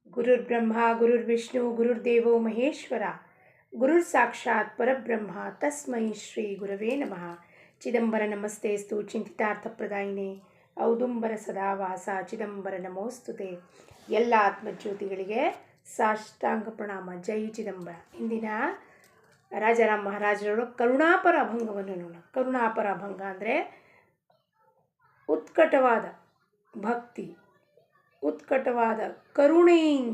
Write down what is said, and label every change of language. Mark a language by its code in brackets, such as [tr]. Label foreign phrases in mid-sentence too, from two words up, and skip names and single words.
[sa] ಗುರುರ್ಬ್ರಹ್ಮ ಗುರುರ್ವಿಷ್ಣು ಗುರುರ್ದೇವೋ ಮಹೇಶ್ವರ ಗುರುರ್ ಸಾಕ್ಷಾತ್ ಪರಬ್ರಹ್ಮ ತಸ್ಮೈ ಶ್ರೀ ಗುರವೇ ನಮಃ. ಚಿದಂಬರ ನಮಸ್ತೆಸ್ತು ಚಿಂತಿತಾರ್ಥಪ್ರದಾಯಿನೇ ಔದುಂಬರ ಸದಾವಾಸ ಚಿದಂಬರ ನಮೋಸ್ತುತೆ. [kn] ಎಲ್ಲ ಆತ್ಮಜ್ಯೋತಿಗಳಿಗೆ ಸಾಷ್ಟಾಂಗ ಪ್ರಣಾಮ. ಜೈ ಚಿದಂಬರ. ಇಂದಿನ ರಾಜಾರಾಮ್ ಮಹಾರಾಜರವರು ಕರುಣಾಪರ ಅಭಂಗವನ್ನು ನೋಡೋಣ. ಕರುಣಾಪರ ಅಭಂಗ ಅಂದರೆ ಉತ್ಕಟವಾದ ಭಕ್ತಿ, ಉತ್ಕಟವಾದ ಕರುಣೆಯಿಂದ.